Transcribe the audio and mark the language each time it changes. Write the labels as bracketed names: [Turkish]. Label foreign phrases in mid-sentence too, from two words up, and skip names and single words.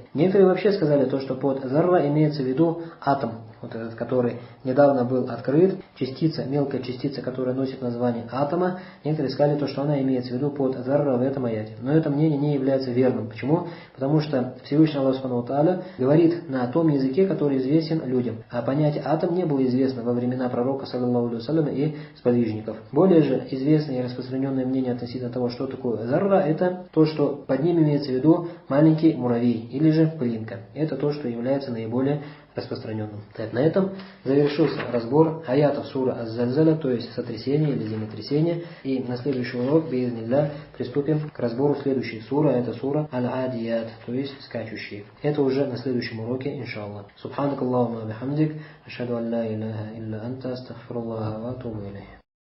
[Russian] Некоторые вообще сказали то, что под зарра имеется в виду атом, вот этот, который недавно был открыт, частица, мелкая частица, которая носит название атома. Некоторые сказали то, что она имеется в виду под зарра в этом аяте. Но это мнение не является верным. Почему? Потому что Всевышний Аллах [Arabic] سبحانه وتعالى [Russian] говорит на том языке, который известен людям. А понятие атом не было известно во времена пророка, [Arabic] صلى الله عليه وسلم, [Russian] и сподвижников. Более же известное и распространенное мнение относительно того, что такое зарра, это то, что под ним имеется в виду маленький муравей или же пылинка. Это то, что является наиболее распространенным. Так, на этом завершился разбор аятов суры Аз-Зальзаля, то есть сотрясение или землетрясение. И на следующий урок, биизнилля, приступим к разбору следующей суры, это сура Аль-Адият, то есть скачущие. Это уже на следующем уроке, иншаллах. [Arabic] سبحانك اللهم وبحمدك، أشهد أن لا إله إلا أنت، أستغفر الله وأتوب إليه.